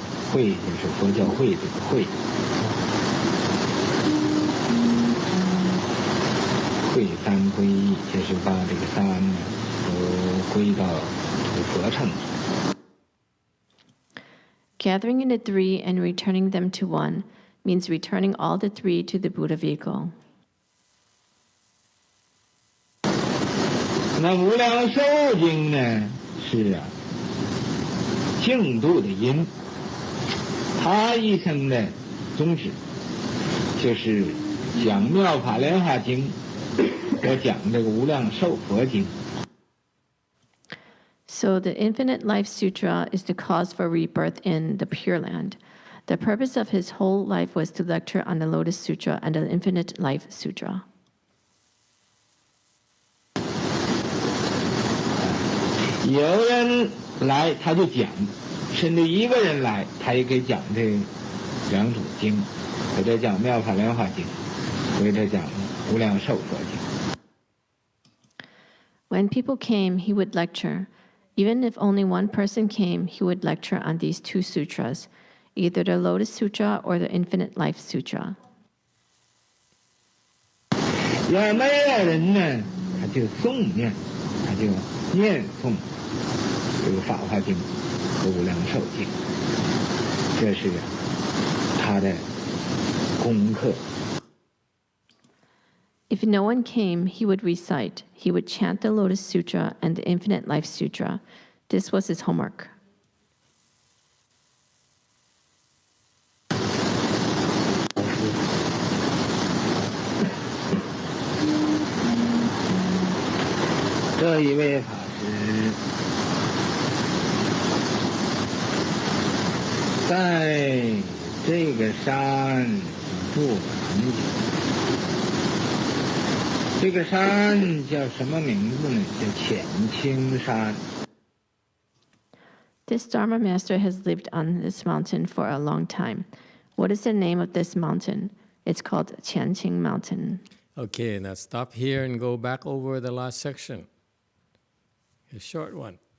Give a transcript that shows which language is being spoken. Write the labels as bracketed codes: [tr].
[zh] 会就是佛教会这个会，会三归一，就是把这个三呢都归到佛乘。 [en] Gathering in the three and returning them to one means returning all the three to the Buddha vehicle. [zh] 那无量寿经呢是净土的因。他一生的宗旨就是讲《妙法莲华经》和讲这个《无量寿佛经》。 [en] So the Infinite Life Sutra is the cause for rebirth in the Pure Land. The purpose of his whole life was to lecture on the Lotus Sutra and the Infinite Life Sutra. [zh] 有人来他就讲。甚至一个人来，他也可以讲这两组经，或者讲《妙法莲华经》，或者讲《无量寿佛经》。 [en] When people came, he would lecture. Even if only one person came, he would lecture on these two sutras, either the Lotus Sutra or the Infinite Life Sutra. [zh] 要没有人呢，他就诵念，他就念诵这个《法华经》。和无量寿经，这是他的功课。 [en] If no one came, he would recite. He would chant the Lotus Sutra and the Infinite Life Sutra. This was his homework. [zh] 这一位法师。在这个山住很久，这个山叫什么名字呢？叫浅青山。 [en] This Dharma master has lived on this mountain for a long time. What is the name of this mountain? It's called Qianqing Mountain. Okay, now stop here and go back over the last section. A short one.